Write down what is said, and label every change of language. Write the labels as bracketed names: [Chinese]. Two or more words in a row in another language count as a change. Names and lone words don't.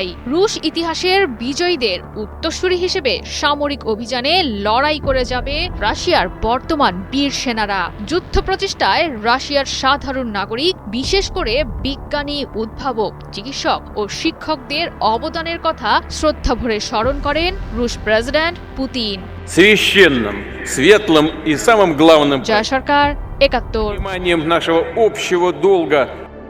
[Bangla] রুশ ইতিহাসের বিজয়ীদের উত্তরসূরি হিসেবে সামরিক অভিযানে লড়াই করে যাবে রাশিয়ার বর্তমান বীর সেনারা। যুদ্ধ প্রচেষ্টায় রাশিয়ার সাধারণ নাগরিক, বিশেষ করে বিজ্ঞানী, উদ্ভাবক, চিকিৎসক ও শিক্ষকদের অবদানের কথা শ্রদ্ধাভরে স্মরণ করেন রুশ প্রেসিডেন্ট পুতিন। [Russian] Священным, светлым и самым главным [Bangla] জয় সরকার, ৭১। [Russian] пониманием нашего общего долга